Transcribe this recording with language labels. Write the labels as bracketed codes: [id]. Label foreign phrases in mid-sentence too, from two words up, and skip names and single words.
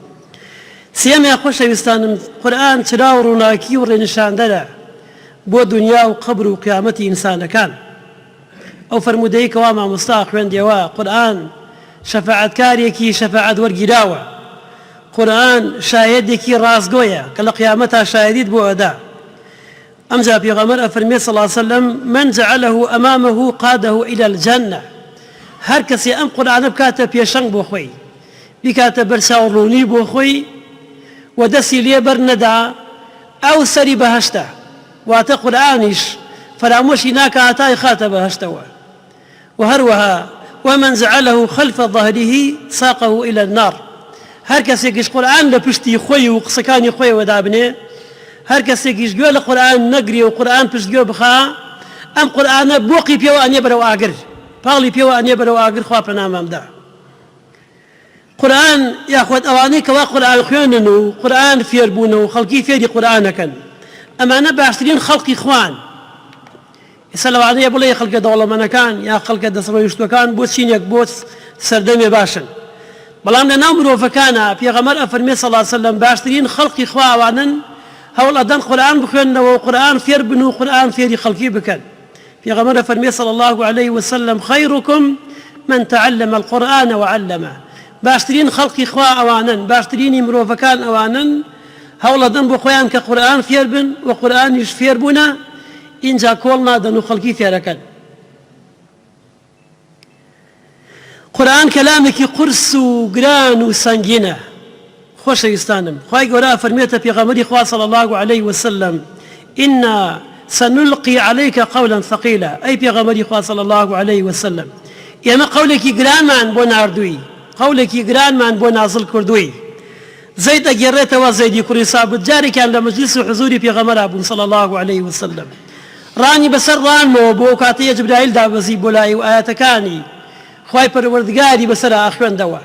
[ckb] سێمیان خۆشەویستانم قورئان چرا و ڕووناکی و ڕێنیشاندەرە بۆ دنیا و قەبر و قیامەتی ئینسانەکان. ئەو فەرموودەی کەوا مامۆستا خوێندیەوە قورئان شەفاعەتکارێکی شەفاعەت وەرگیراوە، قورئان شاهێدێکی ڕاستگۆیە کە لە قیامەتا شاهێدیت بۆ ئەدا. ئەمجا پێغەمبەر ئەفەرمێ [ar] صلی الله علیه وسلم من جعله أمامه قاده إلى الجنة. [ckb] هەر کەسێ ئەم قورئانە بکاتە پێشەنگ بۆ خۆی، بیکاتە بەرچاوڕوونی بۆ خۆی و دەستی لێ بەرنەدا، ئەو سەری بەهەشتە. واتە قورئانیش فرامۆشی ناکە هەتای خاتە بەهەشتەوە. [ar] وهروها ومن جعله خلف ظهره ساقه إلى النار. [ckb] هەر کەسێکیش قورئان لە پشتی خۆی و قسەکانی خۆیەوە دابنێ، هەر کەسێکیش گوێ لە قورئان نەگرێ و قورئان پشتگوێ بخا، ئەم قورئانە بۆقی پێوە ئەنێ بەرەو ئاگر، پاڵی پێوە ئەنێ بەرەو ئاگر. خوا پەنامەمدا. قورئان یاخوات ئەوانەی کەوا قورئان خوێنن و قورئان فێربوون و خەڵکی فێری قورئانەکەن، ئەمانە باشترین خەڵقی خوان. ئێستا لەوانەیە بڵێ خەڵکە دەوڵەمەندەکان یا خەڵکە دەسڕۆیشتوەکان بۆ چینێک بۆ سەردەمێ باشن، بەڵام لە ناو مرۆڤەکانە پێغەمبەر ئەفەرمێ [ar] صلی الله علیه وسلم [ckb] باشترین خەڵقی خوا ئەوانن هەوڵ ئەدەن قورئان بخوێننەوە و قورئان فێر بن و قورئان فێری خەڵکی بکەن. پێغەمبەر ئەفەرمێ [ar] صلی الله عليه وسلم خيركم من تعلم القرآن وعلمه. [ckb] باشترین خەڵقی خوا ئەوانن، باشترینی مرۆڤەکان ئەوانن هەوڵ ئەدەن بۆ خۆیان کە قورئان فێر بن و قورئانیش فێر بوونە، اینجا کۆڵ نادەن و خەڵکی فێرەکەن. قورئان کەلامێکی قورس و گران و سەنگینە. خۆشەویستانم خوای گەورە فەرمێتە پێغەمبەری خوا [ar] صلی الله عليه وسلم إنا سنلقي عليك قولا ثقيلا. [ckb] ئەی پێغەمبەری خوا [ar] صلی الله عليه وسلم [ckb] ئێمە قەولێکی گرانمان بۆ ناردووی، قەولێکی گرانمان بۆ نازڵ کردووی. زەید ئەگێڕێتەوە زەیدی کوڕی سابت جارێکیان لە مەجلیس و حزوری پێغەمبەرا بوون [ar] صلی الله عليه وسلم. [ckb] ڕانی بەسەر ڕانمەوە بۆ کاتەیە جبرائیل دابەزی بۆ لای و ئاەتەکانی خوای پەروەردگاری بەسەر ئاخوێندەوە.